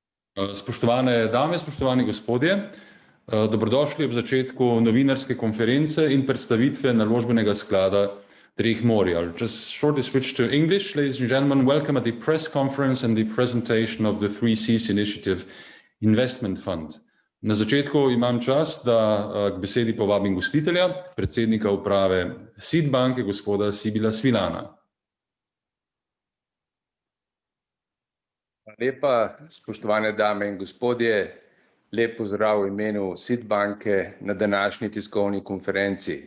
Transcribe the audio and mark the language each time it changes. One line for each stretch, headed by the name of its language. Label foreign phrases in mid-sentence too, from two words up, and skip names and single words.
Slovenian: Spoštovane dame, spoštovani gospodje, dobrodošli ob začetku novinarske konference in predstavitve naložbenega sklada treh morij.
English: I'll just shortly switch to English. Ladies and gentlemen, welcome at the press conference and the presentation of the 3Cs Initiative Investment Fund.
Slovenian: Na začetku imam čast, da k besedi povabim gostitelja, predsednika uprave SID banke, gospoda Sibila Svilana. Lepa, spoštovane dame in gospodje, lep pozdrav v imenu SID banke na današnji tiskovni konferenci.